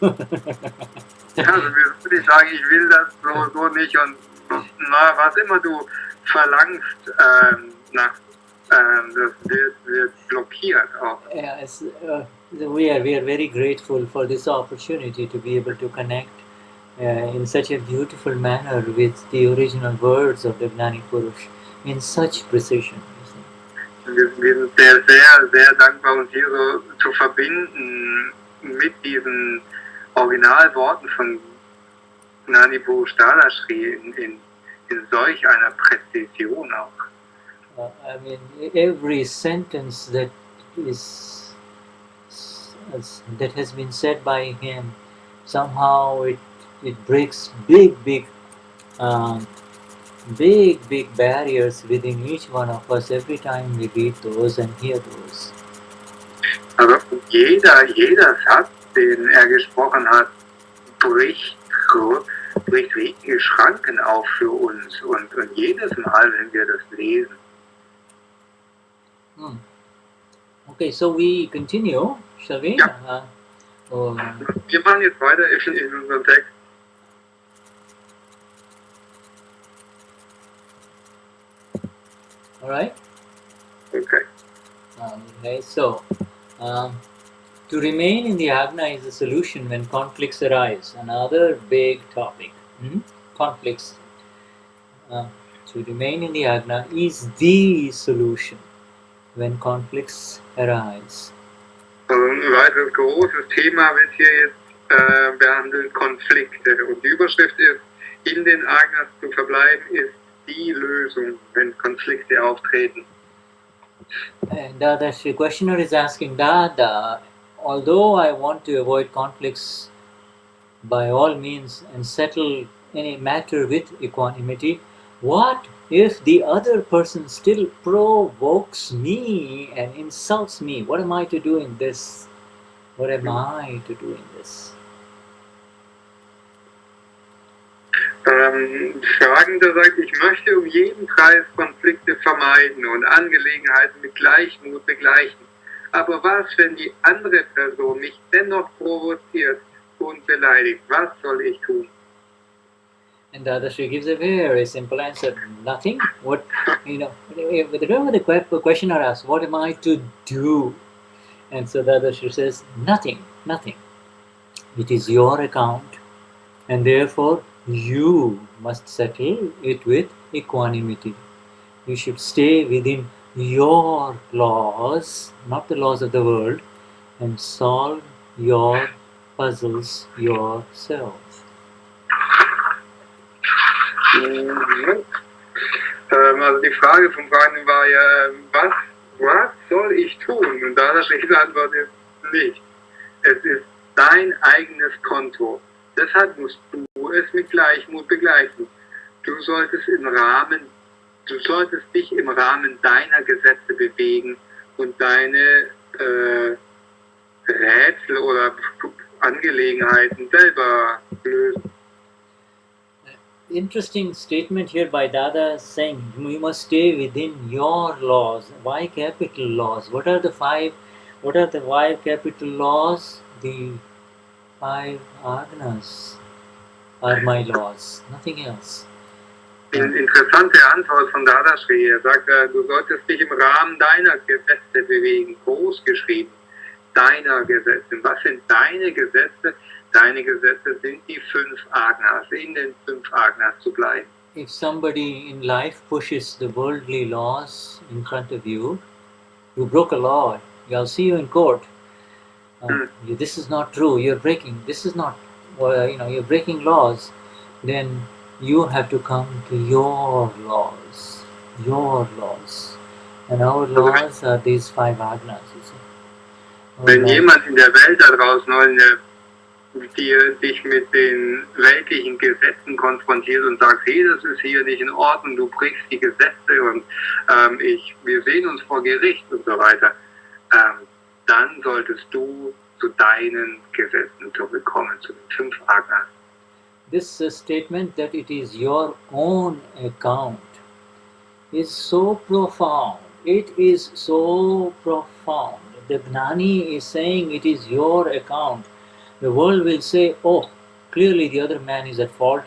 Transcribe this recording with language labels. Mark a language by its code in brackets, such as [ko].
[de] Also wir würden nicht sagen, ich will das so nicht, und was immer du verlangst, das wird blockiert auch. [en] Yes, we are very grateful for this opportunity to be able to connect in such a beautiful manner with the original words of the Gnani Purush in such precision. [de] Wir sind sehr dankbar, uns hier so zu verbinden mit diesen Originalworten von Gnani Purush Dadashri in solch einer Präzision auch. [en] I mean, every sentence that has been said by him, somehow it breaks big barriers within each one of us every time we read those and hear those. [de] Also jeder Satz, den gesprochen hat, bricht richtige Schranken auf für uns, und jedes Mal, wenn wir das lesen. [en] Okay, so we continue, shall we? [de] Ja. Wir machen jetzt weiter in unserem Text. [en] All right. Okay. Okay, so to remain in the Agna is a solution when conflicts arise. Another big topic. Conflicts. To remain in the Agna is the solution when conflicts arise. [de] Also ein weiteres großes Thema wird hier jetzt behandelt, Konflikte. Und die Überschrift ist, in den Agnas zu verbleiben, ist die Lösung, wenn Konflikte auftreten. [en] And the questioner is asking, Dada, although I want to avoid conflicts by all means and settle any matter with equanimity, what if the other person still provokes me and insults me? What am I to do in this? What am I to do in this? [de] Fragender sagt, ich möchte jeden Preis Konflikte vermeiden und Angelegenheiten mit Gleichmut begleichen. Aber was, wenn die andere Person mich dennoch provoziert und beleidigt? Was soll ich tun? [en] And Dadashri gives a very simple answer: nothing. What whenever the questioner asks, "What am I to do?" and so Dadashri says, "Nothing, nothing. It is your account, and therefore you must settle it with equanimity. You should stay within your laws, not the laws of the world, and solve your puzzles yourself." [de] Also die Frage vom Fragenden war ja, was soll ich tun? Und Dadashris Antwort ist nicht. Es ist dein eigenes Konto. Deshalb musst du es mit Gleichmut begleichen. Du solltest dich im Rahmen deiner Gesetze bewegen und deine Rätsel oder Angelegenheiten selber lösen. [en] Interesting statement here by Dada saying we must stay within your laws. Why capital laws? What are the five capital laws? The 5 Agnas are my laws, nothing else. [de] Interessante Antwort von Dadashri. Er sagt, du solltest dich im Rahmen deiner Gesetze bewegen, groß geschrieben. Deiner Gesetze. Was sind deine Gesetze? Deine Gesetze sind die 5 Agnas, in den 5 Agnas zu bleiben. [en] If somebody in life pushes the worldly laws in front of you, you broke a law. I'll see you in court. This is not true. You're breaking. This is not. You're breaking laws. Then you have to come to your laws. Your laws. And our laws are these 5 Agnas. You see. [de] Wenn jemand in der Welt da draußen dich mit den weltlichen Gesetzen konfrontiert und sagt, hey, das ist hier nicht in Ordnung, du brichst die Gesetze und wir sehen uns vor Gericht und so weiter, dann solltest du zu deinen Gesetzen zurückkommen, zu den 5 Agnas. [en] This statement that it is your own account is so profound. It is so profound. The Gnani is saying it is your account. The world will say, oh, clearly the other man is at fault.